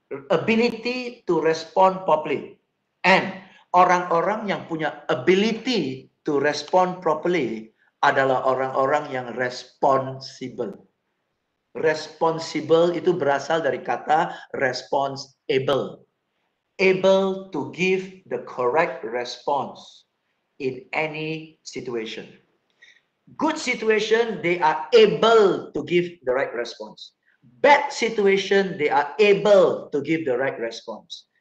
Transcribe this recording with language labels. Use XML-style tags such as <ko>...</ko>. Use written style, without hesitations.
<en>Ability to respond properly.</en> <id>And orang-orang yang punya</id> <en>ability to respond properly</en> <id>adalah orang-orang yang responsible. Responsible itu berasal dari kata responsible.</id> <en>Able to give the correct response in any situation. Good situation, they are able to give the right response. Bad situation, they are able to give the right response.</en>